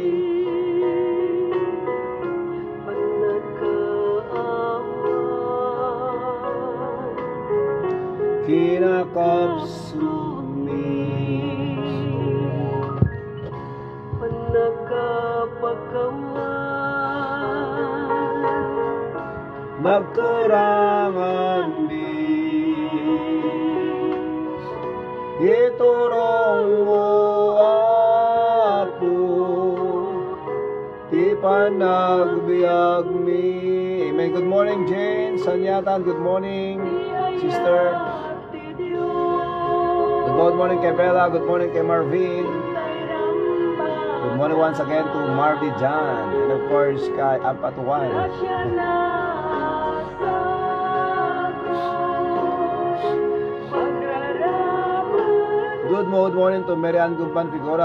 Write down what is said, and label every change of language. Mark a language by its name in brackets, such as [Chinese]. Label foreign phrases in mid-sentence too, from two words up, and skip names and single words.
[Iloko] kinakapsumi, magkarangan di iturong mo apo ti panagbiag mi. Amen. [English] Good morning, Jane Sanyatan. Good morning, sister. Good morning kay Bella. Good morning kay Marvin. Good morning once again to Marvin John, and of course kay Ampatuan. Good morning to Marian Gumpan Figura.